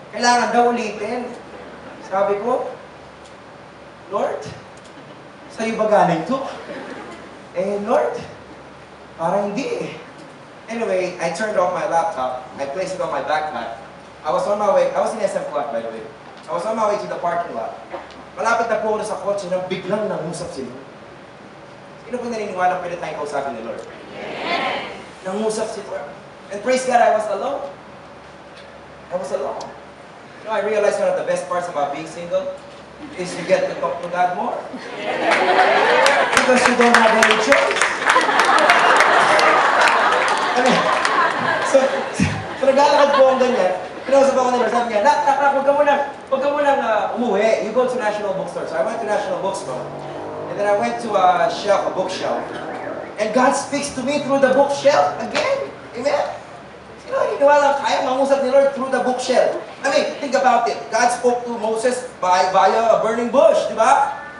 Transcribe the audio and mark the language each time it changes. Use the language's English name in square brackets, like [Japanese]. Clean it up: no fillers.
[Filipino] Kailangan daw ulitin. Sabi ko, Lord, sa'yo ba galing to? Lord, parang hindi eh. [English] Anyway, I turned off my laptop, I placed it on my backpack. I was on my way, I was in SM Clark by the way. I was on my way to the parking lot. [Filipino] Malapit na po ako sa kotse nang biglang nangusap sila. Sino po naniniwala pwede tayong kausapin ni Lord? [English] Yes! [Filipino] Nangusap si Lord. [English] And praise God, I was alone. I was alone. You know, I realized one of the best parts about being single is you get to talk to God more. Because you don't have any choice. [Filipino] So naglalakad po ang ganyan. Pinausap ako nila, sabi niya, huwag ka munang umuwi. [English] You go to National Bookstore. So I went to National Bookstore. And then I went to a bookshelf. And God speaks to me through the bookshelf again. Amen? You know, [Filipino] hiniwala kaya mangusap ni Lord [English] through the bookshelf. I mean, think about it. God spoke to Moses via a burning bush, [Filipino] di ba?